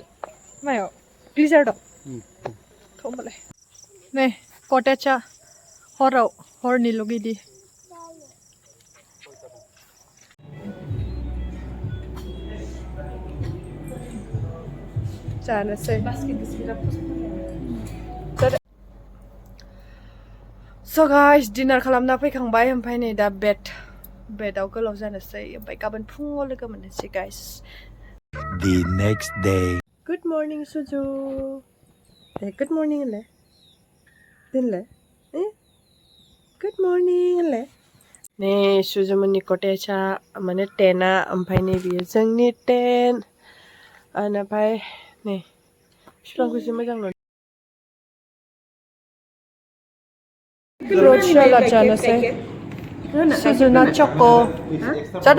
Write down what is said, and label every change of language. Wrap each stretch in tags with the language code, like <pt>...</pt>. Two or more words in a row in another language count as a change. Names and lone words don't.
<brx>मायाव ग्लिजार दं थ' होमबालाय नै कटेजआ हराव हरनिल' गिदि जानोसै स'</brx> <en>guys dinner</en> <brx>खालामना फैखांबाय ओमफ्राय नै दा बेदाव गोलाव जानोसै ओमफ्राय गाबोन फुङाव लोगो मोननोसै गाइस</brx> <en>The next day. good morning</en> <brx>सुजु दे</brx> <en>good morning</en> <brx>होनलाय दोनलाय</brx> <en>good morning</en> <brx>होनलाय नै सुजुमोननि कटेजआ माने टेन्टआ ओमफ्राय नै बियो जोंनि टेन्ट ओमफ्राय नै बिफांखौ एसे मोजां नुदों</brx> <en>fruit salad</en> <brx>जानोसै सुजुना चक' जादो</brx>